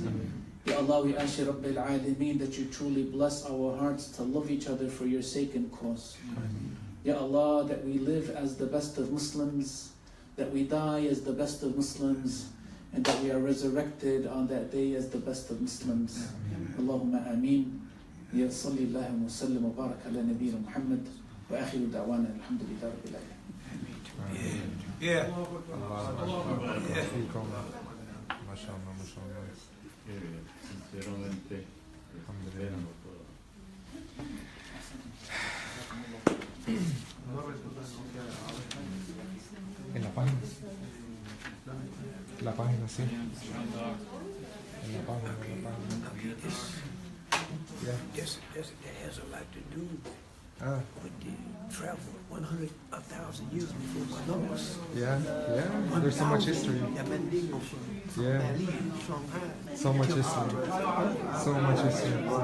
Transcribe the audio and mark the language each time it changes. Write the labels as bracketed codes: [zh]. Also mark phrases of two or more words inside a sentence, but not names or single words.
[ar] يا الله, [en] we ask you [ar] رب العالمين [en] that you truly bless our hearts to love each other for your sake and cause. [ar] يا الله, [en] that we live as the best of Muslims, that we die as the best of Muslims, and that we are resurrected on that day as the best of Muslims. [ar] اللهم آمين. يا صل اللهم وسلم وبارك على نبينا محمد وآخر دعوانا الحمد لله رب العالمين. [en] Yeah. [es] Sinceramente, En la página. La página, sí. En la página, [en] This has a lot to do with the travel 1,000 years before Columbus. Yeah, there's so much history. Yeah. So much history. So much history.